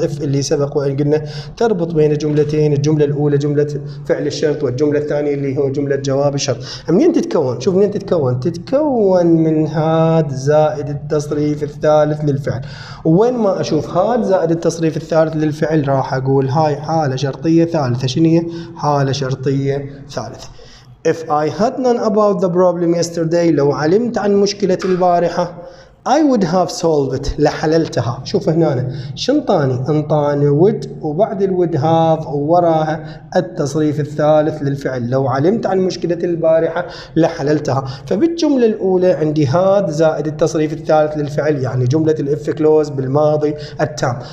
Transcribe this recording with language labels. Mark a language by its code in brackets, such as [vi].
[ar] if اللي سبق وإن قلنا تربط بين جملتين. الجملة الأولى جملة فعل الشرط، والجملة الثانية اللي هو جملة جواب الشرط. منين تتكون؟ شوف منين تتكون من هاد زائد التصريف الثالث للفعل. وين ما أشوف هاد زائد التصريف الثالث للفعل راح أقول هاي حالة شرطية ثالثة. شنو هي؟ حالة شرطية ثالثة. [en] If I had none about the problem yesterday، [ar] لو علمت عن مشكلة البارحة [en] I would have solved it، [ar] لحللتها. شوف هنا انطاني would، وبعد الwould have ووراها التصريف الثالث للفعل. لو علمت عن مشكلة البارحة لحللتها. فبالجملة الأولى عندي هاد زائد التصريف الثالث للفعل، يعني جملة الإف كلوز بالماضي التام.